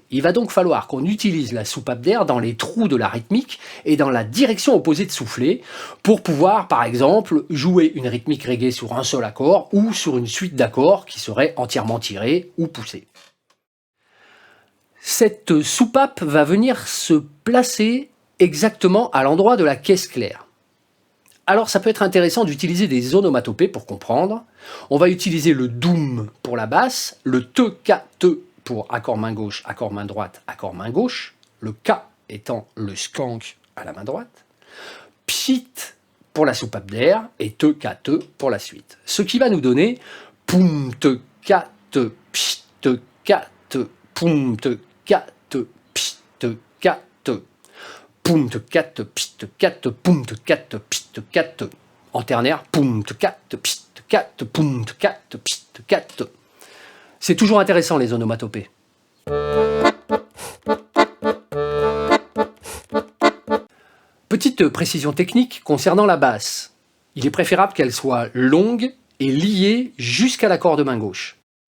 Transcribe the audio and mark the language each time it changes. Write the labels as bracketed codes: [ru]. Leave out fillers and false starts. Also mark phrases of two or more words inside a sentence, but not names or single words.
[fr] Il va donc falloir qu'on utilise la soupape d'air dans les trous de la rythmique et dans la direction opposée de souffler, pour pouvoir, par exemple, jouer une rythmique reggae sur un seul accord, ou sur une suite d'accords qui serait entièrement tirée ou poussée. Cette soupape va venir se placer exactement à l'endroit de la caisse claire. Alors ça peut être intéressant d'utiliser des onomatopées pour comprendre. On va utiliser le doum pour la basse, le te, ka, te pour accord main gauche, accord main droite, accord main gauche, le ka étant le skank à la main droite, pchit pour la soupape d'air et te, ka, te pour la suite. Ce qui va nous donner poum, te, ka, te, pchit, te, ka, te, poum, te, ka, te, pchit, te, ka, te. Poum te cat te pchit te cat te poum te cat te pchit te cat te. En ternaire, poum te cat te pchit te cat te poum te cat te pchit te cat te. C'est toujours intéressant les onomatopées. Petite précision technique concernant la basse. Il est préférable qu'elle soit longue et liée jusqu'à la corde main gauche.